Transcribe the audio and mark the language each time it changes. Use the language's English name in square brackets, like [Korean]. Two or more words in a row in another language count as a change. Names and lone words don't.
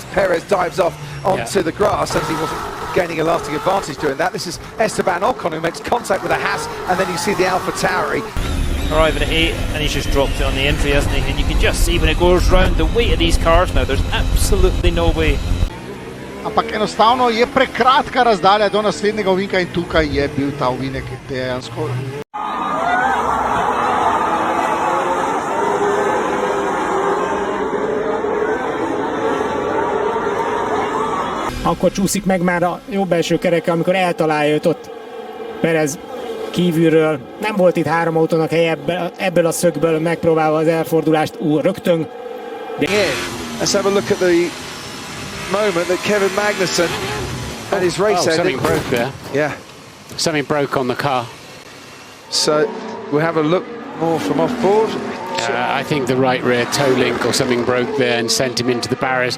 [English] Perez dives off onto the grass, as he wasn't gaining a lasting advantage doing that. This is Esteban Ocon, who makes contact with a Haas, and then you see the Alpha Tauri. Arriving at 8, and he's just dropped it on the entry, hasn't he? And you can just see when it goes round the weight of these cars now, there's absolutely no way. [Slovenian] ampak enostavno je prekratka razdalja do naslednjega ovinka in tukaj je bil ta ovinek dejansko. [Hungarian] Akkor csúszik meg már a jobb első kereke, amikor eltalálja őt ott Perez kívülről. Nem volt itt három autónak helye ebből a szögből megpróbálva az elfordulást rögtön. [English] Let's have a look at the moment that Kevin Magnussen and his race ended. Something broke there. Yeah. Something broke on the car. So we'll have a look more from off board. I think the right rear toe link or something broke there and sent him into the barriers.